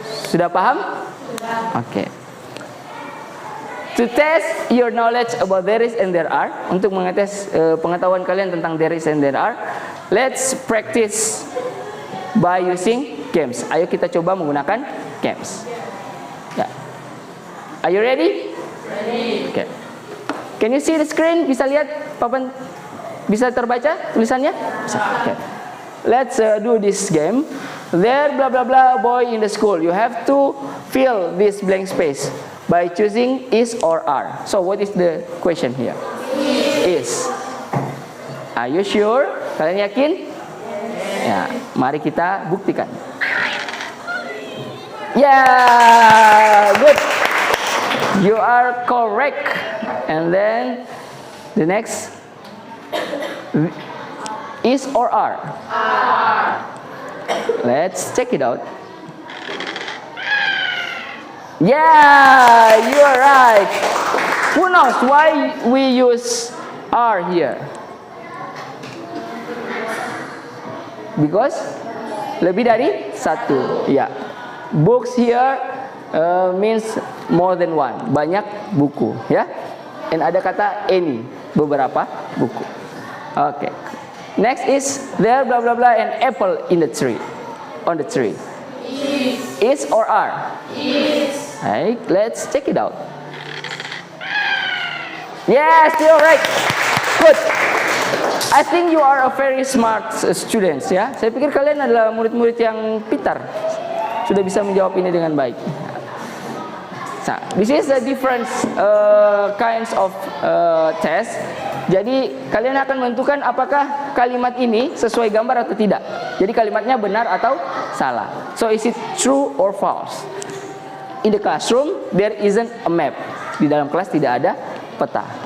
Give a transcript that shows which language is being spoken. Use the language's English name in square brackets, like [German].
[Indonesian] Sudah paham? Oke. [English] To test your knowledge about there is and there are, [Indonesian] untuk mengetes pengetahuan kalian tentang there is and there are, [English] let's practice by using games. [Indonesian] Ayo kita coba menggunakan games. [English] Ya. Are you ready? Ready. Okay. Can you see the screen? [Indonesian] Bisa lihat papan? Bisa terbaca tulisannya? Bisa. [English] Okay. Let's do this game. There blah blah blah boy in the school. You have to fill this blank space by choosing is or are. So what is the question here? Is. Are you sure? [Indonesian] Kalian yakin? Ya, mari kita buktikan. [English] Yeah, good. You are correct. And then the next is or are? Are. Let's check it out. Yeah, you are right. Who knows why we use are here? [Indonesian] Because lebih dari satu. Ya. [English] Books here means more than one. [Indonesian] Banyak buku, ya. And ada kata any, beberapa buku. Okay. [English] Next is there blah blah blah an apple in the tree. On the tree. Is or are? Baik, let's check it out. Yes, you're right. Good. I think you are a very smart students ya. [Indonesian] Saya pikir kalian adalah murid-murid yang pintar. Sudah bisa menjawab ini dengan baik. [English] Nah, this is the different kinds of test. [Indonesian] Jadi kalian akan menentukan apakah kalimat ini sesuai gambar atau tidak. Jadi kalimatnya benar atau salah. [English] So is it true or false? In the classroom there isn't a map. [Indonesian] Di dalam kelas tidak ada peta.